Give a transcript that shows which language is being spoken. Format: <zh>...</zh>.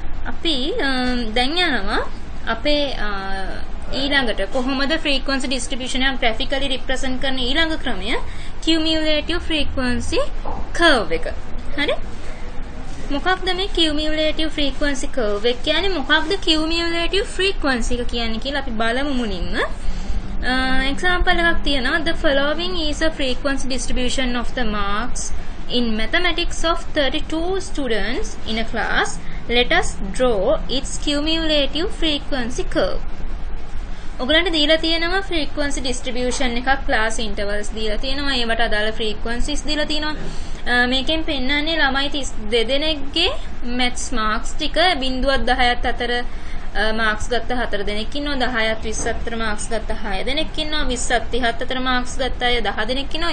<si>අපි දැන් යනවා අපේ ඊළඟට කොහොමද ෆ්‍රීකවන්සි ඩිස්ට්‍රිබියුෂන් එක ග්‍රැෆිකලි රිප්‍රසන්ට් කරන ඊළඟ ක්‍රමය කියුමියුලේටිව් ෆ්‍රීකවන්සි කර්ව් එක. හරි? මොකක්ද මේ කියුමියුලේටිව් ෆ්‍රීකවන්සි කර්ව් එක කියන්නේ? මොකක්ද කියුමියුලේටිව් ෆ්‍රීකවන්සි එක කියන්නේ කියලා අපි බලමු මුලින්ම. Example එකක් තියෙනවා.</si> <en>The following is a frequency distribution of the marks in mathematics of 32 students in a class. Let us draw its cumulative frequency curve.</en> <si>ඔයගලන්ට දීලා තියෙනවා frequency distribution එකක් class intervals දීලා තියෙනවා. ඒවට අදාළ frequencies දීලා තියෙනවා. මේකෙන් පෙන්නන්නේ ළමයි 32 දෙනෙක්ගේ මැත්ස් මාක්ස් ටික 0.10ත් අතර මාක්ස් ගත්ත 4 දෙනෙක් ඉන්නවා 10ත් 20ත් අතර මාක්ස් ගත්ත 6 දෙනෙක් ඉන්නවා 20ත් 30ත් අතර මාක්ස් ගත්ත අය 10 දෙනෙක් ඉන්නවා.</si>